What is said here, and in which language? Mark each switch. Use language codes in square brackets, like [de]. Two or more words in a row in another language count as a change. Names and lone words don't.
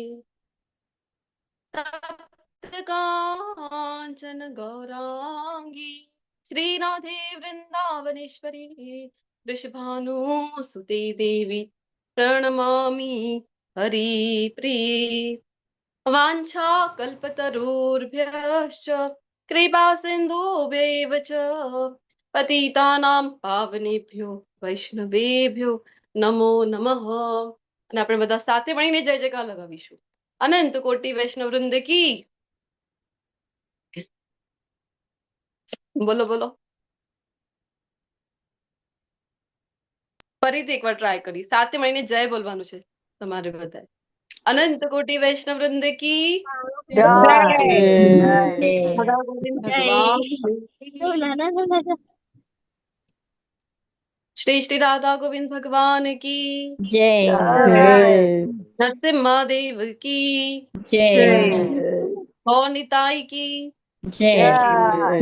[sa] तप्त कांचन गौरांगी श्रीराधे वृंदावनेश्वरी वृषभानुसुते देवी प्रणमामि हरिप्रिये। वाञ्छाकल्पतरुभ्यश्च कृपा सिन्धुभ्यैव च पतितानां पावनेभ्यो वैष्णवेभ्यो नमो नमः। [gu] અને આપણે બધા સાથે મળીને જય જયકાર લગાવીશું। અનંત કોટી વૈષ્ણવ વૃંદ की બોલો બોલો। ફરીથી એકવાર ટ્રાય કરી સાથે મળીને જય બોલવાનું છે તમારે બધાએ। અનંત કોટી વૈષ્ણવ વૃંદ की જય સદા ગોવિંદ ભગવાન की। श्री श्री राधा गोविंद भगवान की। जय જય नरसिम्हा देव की। जय जय। गौर निताई की। जय જય